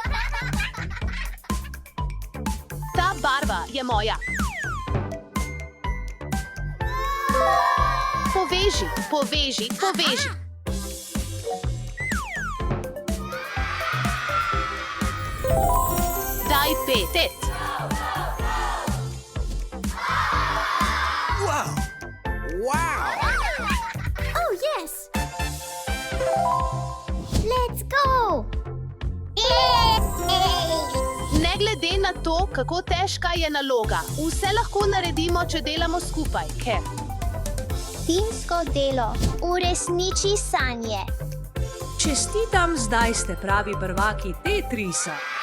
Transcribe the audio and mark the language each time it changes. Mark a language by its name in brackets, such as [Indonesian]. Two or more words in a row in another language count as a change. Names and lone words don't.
[Slovenian] Ta barva je moja. Poveži, poveži, poveži. Daj 5. [English] Wow! Wow! Oh, yes! Let's go! [Slovenian] Ne glede na to, kako težka je naloga, vse lahko naredimo, če delamo skupaj, ker Timsko delo uresniči sanje. Čestitam, zdaj ste pravi prvaki Tetrisa.